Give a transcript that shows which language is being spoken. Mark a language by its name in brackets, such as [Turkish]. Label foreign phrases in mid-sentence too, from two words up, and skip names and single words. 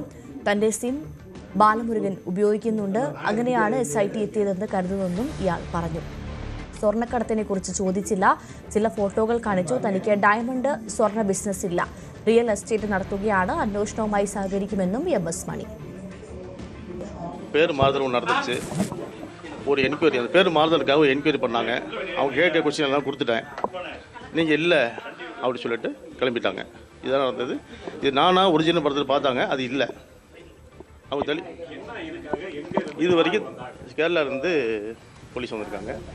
[Malayalam] തന്റെ സിം ബാലമുരുകൻ ഉപയോഗിക്കുന്നുണ്ട്. അങ്ങനെയാണ് SIT എത്തിയതെന്ന് കരുതുന്നെന്നും ഇയാൾ പറഞ്ഞു. സ്വർണ്ണക്കടത്തിനെ കുറിച്ച് ചോദിച്ചില്ല. ചില ഫോട്ടോകൾ കാണിച്ചു. തനിക്ക് ഡയമണ്ട് സ്വർണ്ണ ബിസിനസ് ഇല്ല. [English] real estate [Malayalam] നടത്തുകയാണ്. അന്വേഷണവുമായി സഹകരിക്കുമെന്നും MS மணி. [Tamil] பேர் மாறுதல் நடந்துச்சு. ஒரு என்கொயரி, அந்த பேர் மாறுதலுக்காக ஒரு என்கொயரி பண்ணாங்க. அவங்க கேட்க கொஸ்டின் எல்லாம் கொடுத்துட்டேன். நீங்கள் இல்லை அப்படி சொல்லிட்டு கிளம்பிட்டாங்க. இதான் நடந்தது. இது நானா ஒரிஜினல் படத்தில் பார்த்தாங்க, அது இல்லை. அவங்க தள்ளி இது வரைக்கும் கேரளாவிலேருந்து போலீஸ் வந்திருக்காங்க.